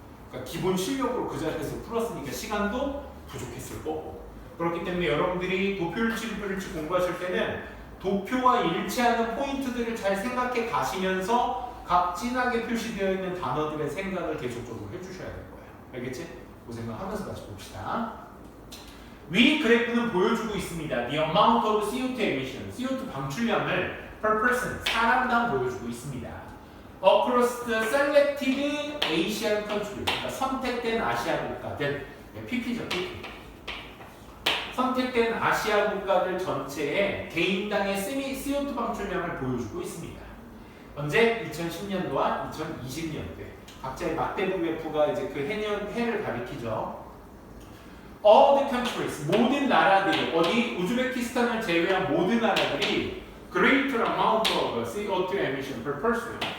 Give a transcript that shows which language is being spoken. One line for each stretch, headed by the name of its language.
Korean: 그러니까 기본 실력으로 그 자리에서 풀었으니까 시간도 부족했을 거고 그렇기 때문에 여러분들이 도표율치 공부하실 때는 도표와 일치하는 포인트들을 잘 생각해 가시면서 각 진하게 표시되어 있는 단어들의 생각을 계속적으로 해주셔야 될 거예요. 알겠지? 그 생각하면서 같이 봅시다. 위 그래프는 보여주고 있습니다.
English: The amount of CO2 emission,
Korean: CO2 방출량을
English: per person,
Korean: 사람당 보여주고 있습니다.
English: Across the selected Asian country,
Korean: 그러니까 선택된 아시아 국가들, PP죠, PP. 선택된 아시아 국가들 전체의 개인당의 CO2 방출량을 보여주고 있습니다. 언제? 2010년도와 2020년도에 각자의 막대부 그래프가 이제 그 해를 가리키죠.
English: All the countries,
Korean: 모든 나라들이 어디 우즈베키스탄을 제외한 모든 나라들이
English: greater amount of CO2 emission per person.